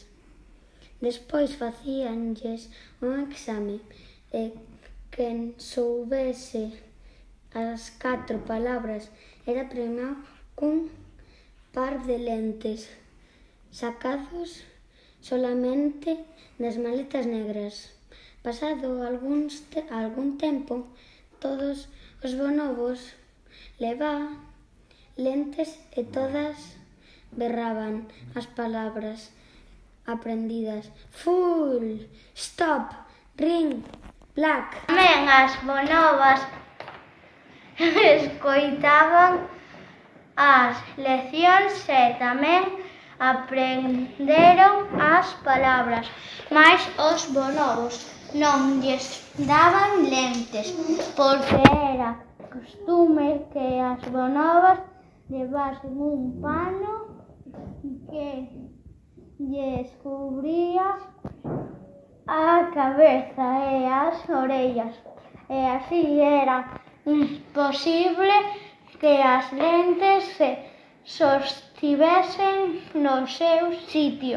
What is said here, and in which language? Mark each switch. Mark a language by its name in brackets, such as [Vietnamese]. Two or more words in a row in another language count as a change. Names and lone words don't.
[Galician] Despois facíanlles un exame e quen soubese as 4 palabras era premiado cun par de lentes sacados solamente das maletas negras. Pasado algún tempo, todos os bonobos levaban lentes e todas berraban as palabras aprendidas. [English] Full, stop, ring, black. [Galician] Tamén as bonobas escoitaban as leccións e tamén aprenderon as palabras, mais os bonobos non lles daban lentes, porque era costume que as bonobas levasen un pano que lles cubría a cabeza e as orellas, e así era imposible que as lentes se sostivesen no seu sitio.